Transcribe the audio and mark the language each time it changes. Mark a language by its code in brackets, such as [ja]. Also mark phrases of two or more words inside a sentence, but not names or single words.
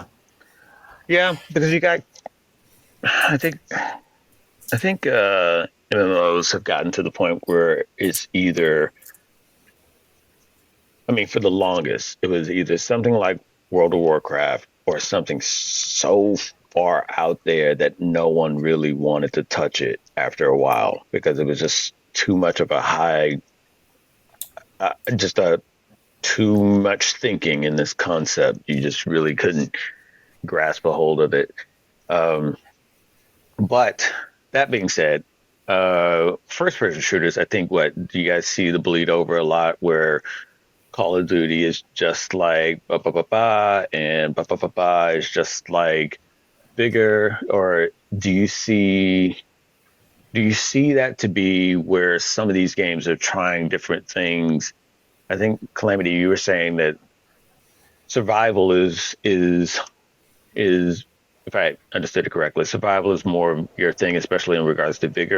[en] Yeah, because you got, I think, MMOs have gotten to the point where it's either, I mean, for the longest, it was either something like World of Warcraft or something so far out there that no one really wanted to touch it after a while because it was just too much of a high, just a too much thinking in this concept. You just really couldn't grasp a hold of it. Um, but that being said, first person shooters, I think what do you guys see the bleed over a lot where Call of Duty is just like ba ba ba ba and ba ba ba ba is just like bigger, or do you see that to be where some of these games are trying different things? I think Calamity, you were saying that survival is if I understood it correctly, survival is more your thing, especially in regards to vigor.